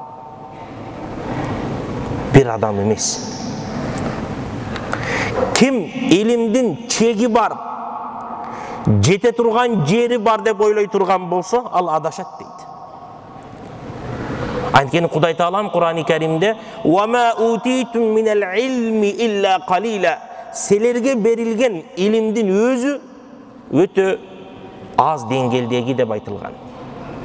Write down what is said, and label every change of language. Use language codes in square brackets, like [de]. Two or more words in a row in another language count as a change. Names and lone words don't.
[ky] Бир адам эмес. Ким илимдин чеги бар, жете турган жери бар деп ойлой турган болсо, ал адашат дейт. Анткени Кудай Таалам Кур'ан-ы Каримде [ar] "وما أوتيتم من العلم إلا قليلا" [ky] силерге берилген илимдин өзү өтө аз деңгээлдеги деп айтылган.